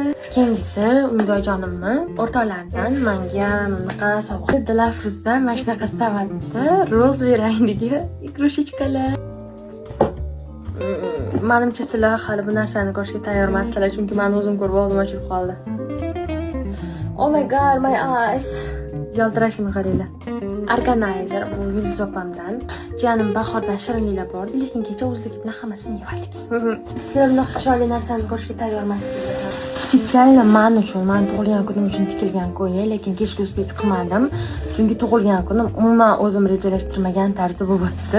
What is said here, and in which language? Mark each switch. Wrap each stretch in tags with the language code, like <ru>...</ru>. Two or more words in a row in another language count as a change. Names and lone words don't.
<uz>Keyingisi Umidjonimni o'rtoqlaridan menga bunaqa sovg'a. Dilafruzda mana shunaqa stavatda rozi rangdagi igrушечкалар. Menimcha sizlar hali bu narsani ko'rishga tayyor emassizlar, chunki men o'zim ko'rib oldim, ochilib qoldi.</uz> <en>Oh my god, my eyes.</en> <uz>Yaltirashini qaranglar. Organizer bu Yulduz opamdan. Jiyanim bahordan shirinliklar bordi, lekin kecha o'zligi bilan hammasini yeb oldik. Sizlar bunaqa chiroyli narsani ko'rishga tayyor emassizlar. Spetsialno men uchun, men tug'ilgan kunim uchun tikilgan ko'ylak, lekin kechki uspet qilmadim, chunki tug'ilgan kunim umuman o'zim rejalashtirmagan tarzda bo'lib o'tdi.</uz>